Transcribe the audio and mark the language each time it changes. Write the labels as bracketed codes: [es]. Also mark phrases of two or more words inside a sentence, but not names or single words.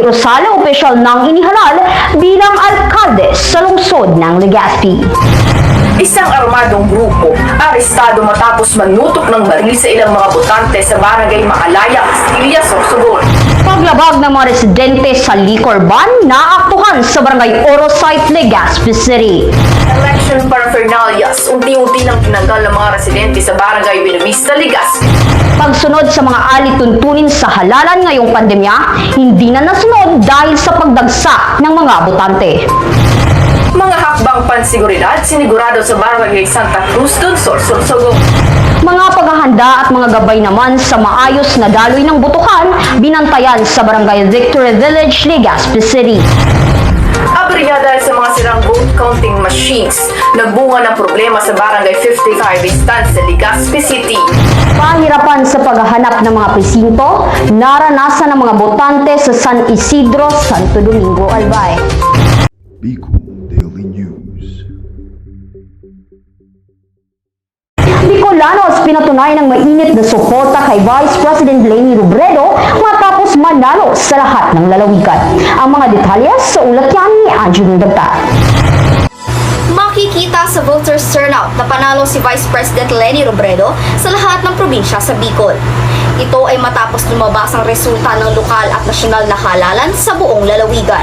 [tl] Rosal, opisyal nang inihalal bilang alkalde sa lungsod ng Legazpi. Isang armadong grupo, arestado matapos manutok ng baril sa ilang mga botante sa barangay Makalaya, Castilla, Sorsogon. Paglabag ng mga residente sa liquor ban, naaktuhan sa barangay Orosite, Legazpi City. [en] Election paraphernalias, [tl] unti-unti nang tinanggal ng mga residente sa barangay Buenavista, Legazpi. Pagsunod sa mga alituntunin sa halalan ngayong pandemya, hindi na nasunod dahil sa pagdagsa ng mga botante. Mga hakbang pansiguridad sinigurado sa barangay Santa Cruz del Sur, Sorsogon. Mga paghahanda at mga gabay naman sa maayos na daloy ng botohan, binantayan sa barangay Victory Village, Legazpi City. Aberya dahil sa mga sirang [en] vote counting machines, [tl] nagbunga ng problema sa barangay 55 Estancia, Legazpi City. Pahirapan sa paghahanap ng mga presinto, naranasan ng mga botante sa San Isidro, Santo Domingo, Albay. Bicol Daily News. Bicolanos pinatunayan ng mainit na suporta kay Vice President Leni Robredo matapos manalo sa lahat ng lalawigan. Ang mga detalye sa ulat yan ni Angeline Dagta. Makikita sa [en] voters turnout [tl] na panalo si Vice President Leni Robredo sa lahat ng probinsya sa Bicol. Ito ay matapos lumabas ang resulta ng lokal at nasyonal na halalan sa buong lalawigan.